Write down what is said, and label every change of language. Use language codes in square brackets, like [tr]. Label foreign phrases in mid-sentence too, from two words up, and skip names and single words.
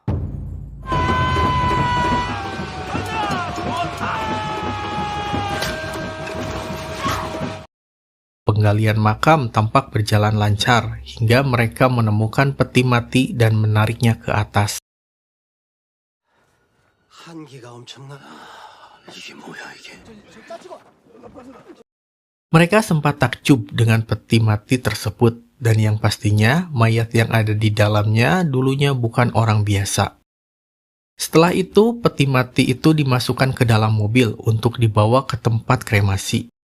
[id] Penggalian makam tampak berjalan lancar hingga mereka menemukan peti mati dan menariknya ke atas. [ko] 한기가 엄청나. 이게 뭐야 이게? [id] Mereka sempat takjub dengan peti mati tersebut dan yang pastinya mayat yang ada di dalamnya dulunya bukan orang biasa. Setelah itu, peti mati itu dimasukkan ke dalam mobil untuk dibawa ke tempat kremasi.